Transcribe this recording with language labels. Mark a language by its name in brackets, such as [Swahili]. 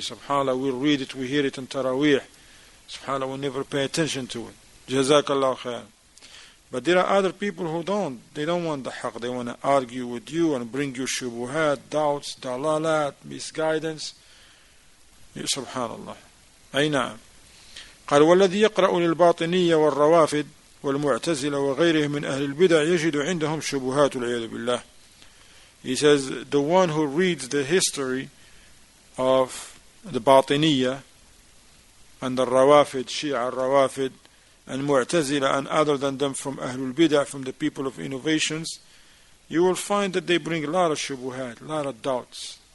[English] SubhanAllah, we'll read it, we hear it in Taraweeh. SubhanAllah, we never pay attention to it. Jazakallahu khairan. But there are other people who don't. They don't want the haqq. They want to argue with you and bring you shubuhat, doubts, dalalat, misguidance. [Arabic] SubhanAllah. أي نعم. قال والذي يقرأ للباطنية والروافد والمعتزلة وغيرهم من أهل البدع يجد عندهم شبهات والعياذ بالله. [English] He says the one who reads the history of the Batiniyah and the Rawafid, Shia Rawafid, and Mu'tazila and other than them from Ahlul Bid'ah, from the people of innovations, you will find that they bring a lot of shubuhat, a lot of doubts.